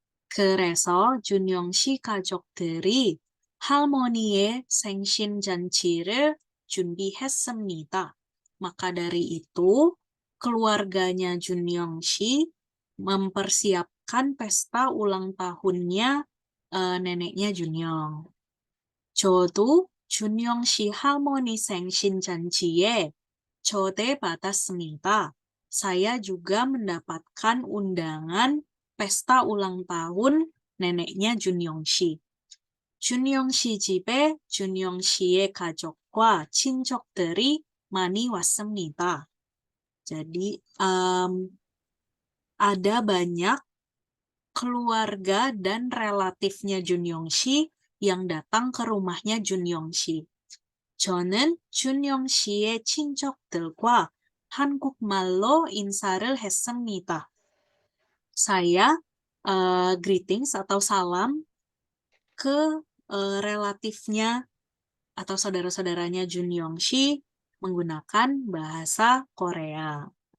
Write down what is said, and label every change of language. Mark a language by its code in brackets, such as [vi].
[ko] 그래서 준영 씨 가족들이 할머니의 생신 잔치를 준비했습니다. [id] Maka dari itu, keluarganya Junyong Shi mempersiapkan pesta ulang tahunnya neneknya Junyong. [ko] 저도 준영 씨 할머니 생신 잔치에 초대받았습니다. [id] Saya juga mendapatkan undangan pesta ulang tahun neneknya Junyong 씨. [ko] Junyong 씨 집에 Junyong 씨의 가족과 친척들이 많이 왔습니다. [id] Jadi ada banyak keluarga dan relatifnya Junyong 씨 yang datang ke rumahnya Junyong 씨. [ko] 저는 준영 씨의 친척들과 한국말로 인사를 했습니다. [id] Saya greetings atau salam ke relatifnya atau saudara-saudaranya Junyong 씨 menggunakan bahasa Korea.